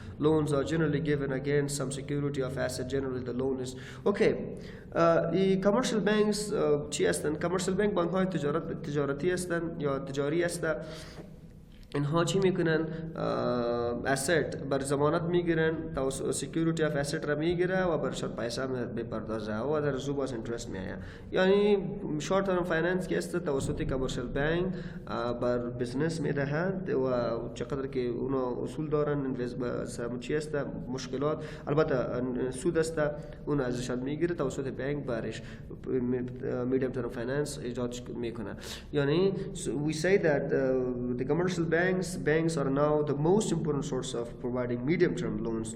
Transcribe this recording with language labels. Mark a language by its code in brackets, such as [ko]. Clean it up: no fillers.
[en] Loans are generally given against some security of asset. Generally, the loan is okay. [fa] Commercial banks چی هستند؟ commercial bank بانک‌های تجارتی هستند یا تجاری هستند. اینها چی میکنن؟ asset بر ضمانت میگیرن، [en] security of asset [fa] را میگیره و برش پیسه بپردازه و در زو باز interest میآید. یعنی short term finance که است توسط commercial bank بر business میدهند و چقدر که اونا اصول دارن چی است مشکلات البته سود است اون ازش میگیره توسط بانک برش medium term finance ایجاد میکنه. یعنی [en] we say that the commercial banks are now the most important source of providing medium-term loans.